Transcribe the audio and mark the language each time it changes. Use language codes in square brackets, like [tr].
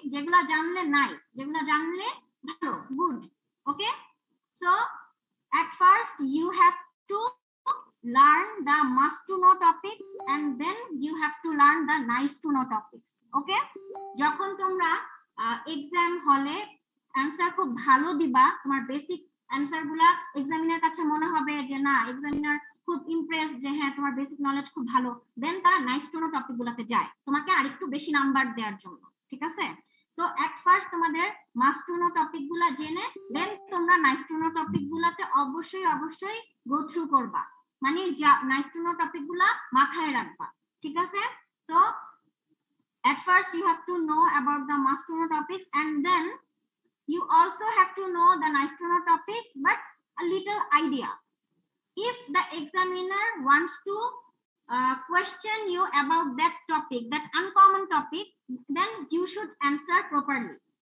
[bn] যেগুলা জানলে নাইস, যেগুলা জানলে ভালো, good. [en] Okay, so at first you have to learn the must to know topics, and then you have to learn the nice to know topics. Okay, [bn] যখন তোমরা exam হলে answer খুব ভালো দিবা, তোমার বেসিক অ্যান্সার গুলা এক্সামিনার কাছে মনে হবে যে না এক্সামিনার খুব ইমপ্রেস যে হ্যাঁ তোমার বেসিক নলেজ খুব ভালো, দেন তারা নাইস টু নো টপিক গুলাতে যায় তোমাকে আরেকটু বেশি নাম্বার দেওয়ার জন্য, ঠিক আছে? [en] so at first [bn] তোমাদের মাস্ট টু নো টপিক গুলা জেনে দেন তোমরা নাইস টু নো টপিক গুলাতে অবশ্যই গো থ্রু করবা, মানে নাইস টু নো টপিক গুলা মাথায় রাখবা, ঠিক আছে? [en] তো at first you have to know about the must to know topics, and then you also have to know the nice to know topics, but a little idea. If the examiner wants to question you about that topic, that uncommon topic, then you should answer properly.